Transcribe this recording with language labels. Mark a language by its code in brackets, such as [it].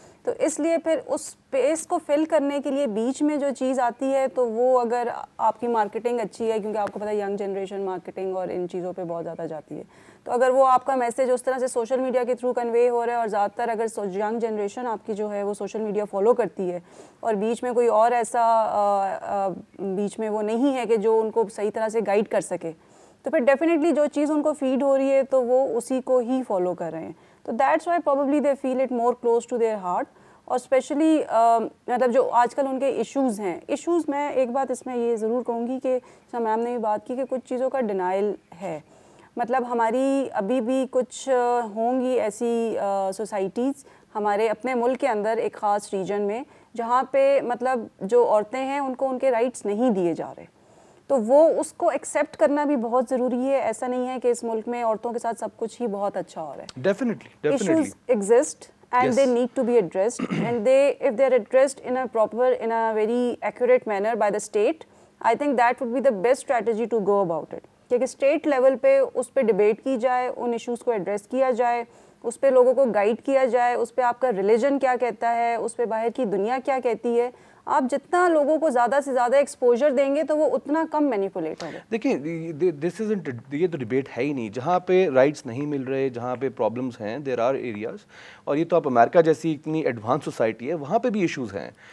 [ur] تو اس لیے پھر اس اسپیس کو فل کرنے کے لیے بیچ میں جو چیز آتی ہے تو وہ اگر آپ کی مارکیٹنگ اچھی ہے, کیونکہ آپ کو پتہ ہے ینگ جنریشن مارکیٹنگ اور ان چیزوں پہ بہت زیادہ جاتی ہے, تو اگر وہ آپ کا میسج اس طرح سے سوشل میڈیا کے تھرو کنوے ہو رہا ہے, اور زیادہ تر اگر ینگ جنریشن آپ کی جو ہے وہ سوشل میڈیا فالو کرتی ہے اور بیچ میں کوئی اور ایسا بیچ میں وہ نہیں ہے کہ جو ان کو صحیح طرح سے گائیڈ کر سکے, تو پھر ڈیفینیٹلی جو چیز ان کو فیڈ ہو رہی ہے تو وہ اسی کو ہی فالو کر رہے ہیں. [en] تو that's why probably they feel it more close to their heart. [ur] اور اسپیشلی مطلب جو آج کل ان کے ایشوز ہیں, ایشوز میں ایک بات اس میں یہ ضرور کہوں گی کہ جیسا میم نے بھی بات کی کہ کچھ چیزوں کا ڈینائل ہے. مطلب ہماری ابھی بھی کچھ ہوں گی ایسی سوسائٹیز ہمارے اپنے ملک کے اندر ایک خاص ریجن میں جہاں پہ مطلب جو عورتیں ہیں ان کو ان کے رائٹس نہیں دیے جا رہے, تو وہ اس کو ایکسیپٹ کرنا بھی بہت ضروری ہے. ایسا نہیں ہے کہ اس ملک میں عورتوں کے ساتھ سب کچھ ہی بہت اچھا ہو رہا ہے. [en] Definitely issues exist and they need to be addressed, and if they're addressed in a very accurate manner by the state, I think that would be the best strategy to go about it. [ur] کہ state level پہ اس پہ debate کی جائے, ان issues کو address کیا جائے, اس پہ لوگوں کو گائیڈ کیا جائے, اس پہ آپ کا ریلیجن کیا کہتا ہے, اس پہ باہر کی دنیا کیا کہتی ہے. آپ جتنا لوگوں کو زیادہ سے زیادہ ایکسپوجر دیں گے تو وہ اتنا کم مینیپولیٹ ہوگا. دیکھیں [en] this isn't, [ur] یہ تو ڈبیٹ ہے ہی نہیں. جہاں پہ رائٹس نہیں مل رہے, جہاں پہ پرابلمس ہیں, [en] there are areas, [ur] اور یہ تو آپ امریکہ جیسی اتنی ایڈوانس سوسائٹی ہے, وہاں پہ بھی ایشوز ہیں.